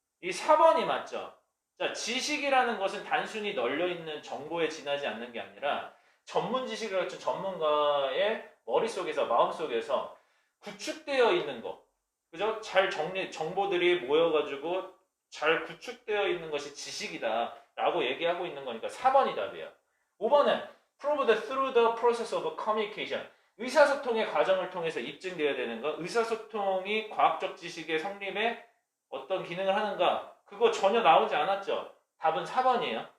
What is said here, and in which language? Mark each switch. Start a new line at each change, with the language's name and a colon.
Korean: 이 4번이 맞죠? 자, 지식이라는 것은 단순히 널려있는 정보에 지나지 않는 게 아니라 전문 지식을 갖춘 전문가의 머릿속에서, 마음속에서 구축되어 있는 거. 그죠? 잘 정보들이 모여가지고 잘 구축되어 있는 것이 지식이다 라고 얘기하고 있는 거니까 4번이 답이에요. 5번은
English: prove that through the process of communication.
Korean: 의사소통의 과정을 통해서 입증되어야 되는 거. 의사소통이 과학적 지식의 성립에 어떤 기능을 하는가. 그거 전혀 나오지 않았죠. 답은 4번이에요.